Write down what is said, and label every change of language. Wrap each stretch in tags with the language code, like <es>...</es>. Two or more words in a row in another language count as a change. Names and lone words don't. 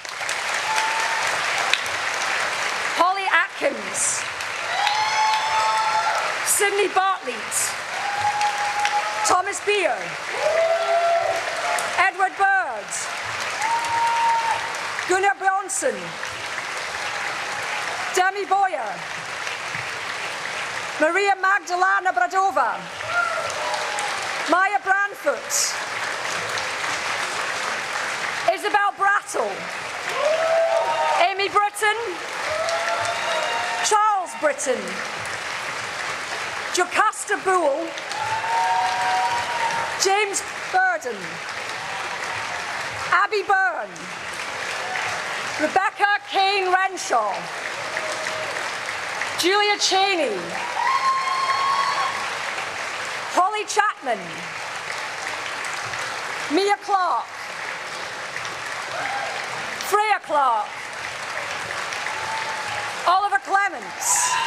<en>Holly Atkins. Sydney Bartlett. Thomas Beer. Edward Bird. Gunnar Bronson. Demi Boyer. Maria Magdalena Bradova. Maya Branfoot. Isabel Brattle. Amy Britton. Charles Britton. Jocasta Boole. James Burden. Abby Byrne. Rebecca Kane Renshaw. Julia Cheney. Holly Chapman. Mia Clark. Freya Clark. Oliver Clements.</en>